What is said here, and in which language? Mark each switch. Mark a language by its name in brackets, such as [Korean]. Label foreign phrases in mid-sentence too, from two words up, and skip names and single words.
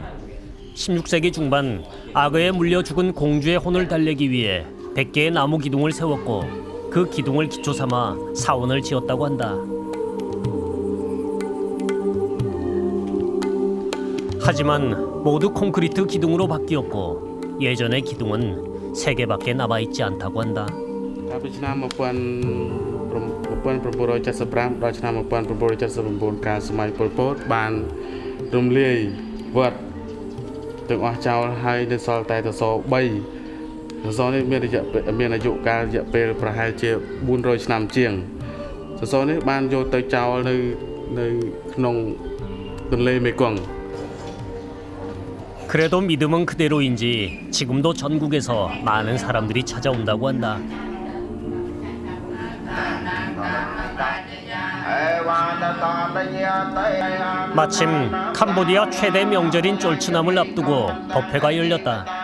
[Korean] 16세기 중반 악어에 물려 죽은 공주의 혼을 달래기 위해 100개의 나무 기둥을 세웠고 그 기둥을 기초 삼아 사원을 지었다고 한다. 하지만 모두 콘크리트 기둥으로 바뀌었고 예전의 기둥은 3개밖에 남아있지 않다고 한다. [Khmer] កាលពីឆ្នាំ1975ដល់ឆ្នាំ1979កាលសម័យប៉ុលពតបានរំលាយវត្តទាំងអស់ចោលហើយនៅសល់តែសសរ3សសរនេះមានអាយុកាលរយៈពេលប្រហែលជា400ឆ្នាំជាងសសរនេះបានយកទៅចោលនៅក្នុងទន្លេមេគង្គ [Korean] 그래도 믿음은 그대로인지 지금도 전국에서 많은 사람들이 찾아온다고 한다. Ewan 마침 캄보디아 최대 명절인 쫄츠남을 앞두고 법회가 열렸다.